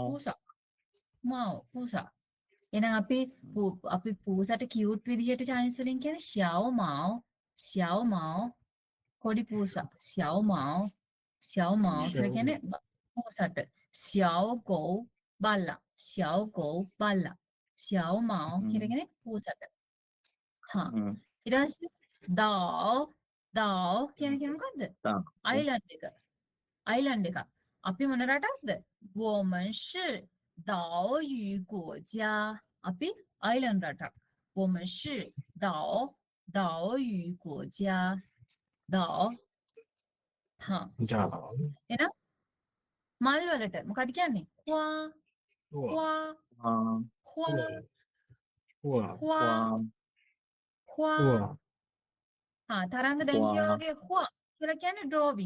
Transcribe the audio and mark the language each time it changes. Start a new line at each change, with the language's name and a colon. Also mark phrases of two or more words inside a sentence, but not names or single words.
Sinhala: පූසා. එහෙනම් අපි පූසට කියුට් විදිහට චයිනීස් වලින් කියන්නේ
Chinese: 小猫
Sinhala: කොඩි පූසා
Chinese: 小猫
Sinhala: කියලා කියන්නේ පූසට
Chinese: 小狗
Sinhala: බල්ලා
Chinese: 小猫
Sinhala: කියලා කියන්නේ පූසට. හා ඊට පස්සේ දාව් කියන්නේ මොකද්ද? අයිලන්ඩ් එක. අපි මොන රටක්ද?
Chinese: 我们是岛屿国家.
Sinhala: අපි අයිලන්ඩ් රටක්.
Chinese: 我们是岛屿国家. 岛.
Sinhala: හා. එහෙනම් මල් වලට මොකද කියන්නේ? හුවා. තරංග දැන් කියෝ වගේ හුවා කියලා කියන්නේ drawing.